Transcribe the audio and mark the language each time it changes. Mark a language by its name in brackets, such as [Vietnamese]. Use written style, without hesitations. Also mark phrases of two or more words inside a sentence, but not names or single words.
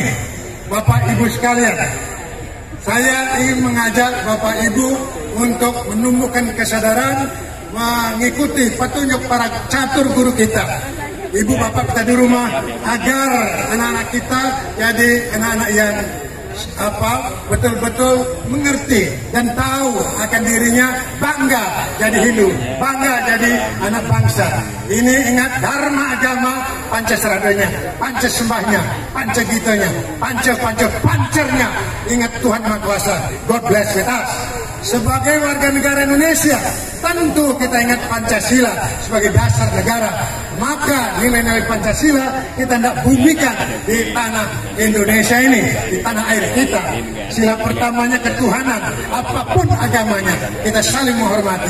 [Indonesian] Bapak Ibu sekalian, saya ingin mengajak Bapak Ibu untuk menumbuhkan kesadaran mengikuti petunjuk para catur guru kita, ibu bapak kita di rumah, agar anak-anak kita jadi anak-anak yang betul-betul mengerti dan tahu akan dirinya, bangga jadi Hindu, bangga jadi anak bangsa. Ini ingat dharma agama, pancasradanya, pancasembahnya, pancagitanya, pancernya. Ingat Tuhan Maha Kuasa. [English] God bless with us. [Indonesian] Sebagai warga negara Indonesia, tentu kita ingat Pancasila sebagai dasar negara. Maka nilai-nilai Pancasila kita tidak bumikan di tanah Indonesia ini, di tanah air kita. Sila pertamanya ketuhanan, apapun agamanya, kita saling menghormati.